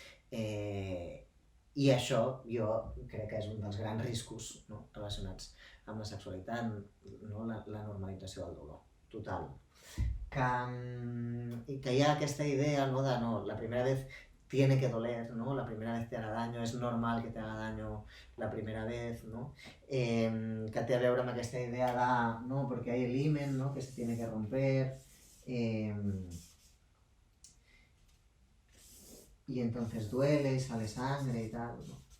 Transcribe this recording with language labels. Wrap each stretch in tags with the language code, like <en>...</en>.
<ca>I això jo crec que és un dels grans riscos, no, relacionats amb la sexualitat, no, la normalització del dolor, total. Que hi ha aquesta idea, no, de no,</ca> <es>la primera vez tiene que doler, ¿no? La primera vez te haga daño, es normal que te haga daño la primera vez, ¿no?</es> <ca>Que té a veure amb aquesta idea de, no,</ca> <es>porque hay el himen, ¿no? Que se tiene que romper, y entonces duele y sale sangre y tal, ¿no?</es>